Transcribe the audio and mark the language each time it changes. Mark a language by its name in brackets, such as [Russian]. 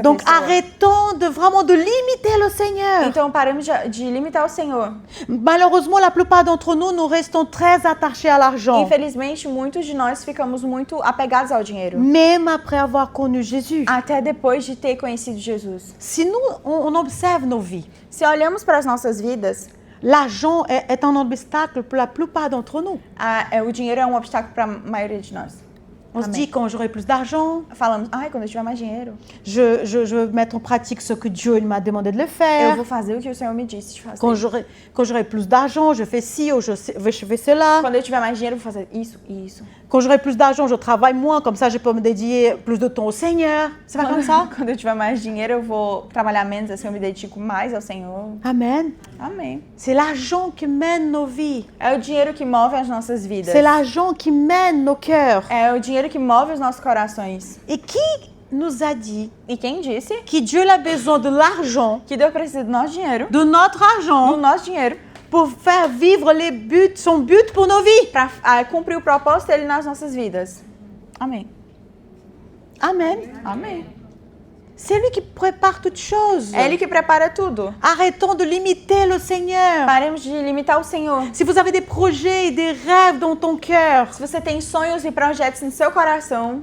[French] Donc [Portuguese] pessoa. [French] arrêtons de limiter le Seigneur. [Portuguese] Então paramos de limitar o Senhor. [French] Malheureusement, la plupart d'entre nous restons très attachés à l'argent, [Portuguese] Infelizmente, muitos de nós ficamos muito apegados ao dinheiro. [French] même après avoir connu Jésus. [Portuguese] Até depois de ter conhecido Jesus. [French] Si nous, on observe nos vies, [Portuguese] Se olhamos para as nossas vidas, [French] l'argent est un obstacle pour la plupart d'entre nous. [Portuguese] o dinheiro é um obstáculo para a maioria de nós. [French] On se [Portuguese] Amen. [French] dit, quand j'aurai plus d'argent, [Portuguese] Falamos, quando eu tiver mais dinheiro, [French] je vais mettre en pratique ce que Dieu m'a demandé de le [Portuguese] eu [French] faire. [Portuguese] vou fazer o que o Senhor me disse de fazer. [French] Quand j'aurai plus d'argent, je fais ci ou je fais cela. [Portuguese] Quando eu tiver mais dinheiro, eu vou fazer isso e isso. [French] Quand j'aurai plus d'argent, je travaille moins, comme ça je peux me dédier plus de temps au Seigneur. C'est pas comme ça? [Portuguese] Quando eu tiver mais dinheiro, eu vou trabalhar menos, assim eu me dedico mais ao Senhor. [French] Amen. [Portuguese] Amém. [French] C'est l'argent qui mène nos vies. [Portuguese] É o dinheiro que move as nossas vidas. [French] C'est l'argent qui mène nos cœurs. [Portuguese] É o dinheiro que move os nossos corações. [French] Et qui nous a dit [Portuguese] E quem disse [French] que Dieu a besoin de l'argent, [Portuguese] que Deus precisa do nosso dinheiro, [French] de notre [Portuguese] do [French] argent, [Portuguese] nosso dinheiro, [French] pour faire vivre son but pour nos vies? [Portuguese] para cumprir o propósito dele nas nossas vidas? Amém. [French] Amen. [Portuguese] Amém. [French] C'est lui qui prépare toutes choses. [Portuguese] É Ele que prepara tudo. [French] Arrêtons de limiter le Seigneur. [Portuguese] Paremos de limitar o Senhor. [French] Si vous avez des projets et des rêves dans ton cœur, [Portuguese] Se você tem sonhos e projetos no seu coração,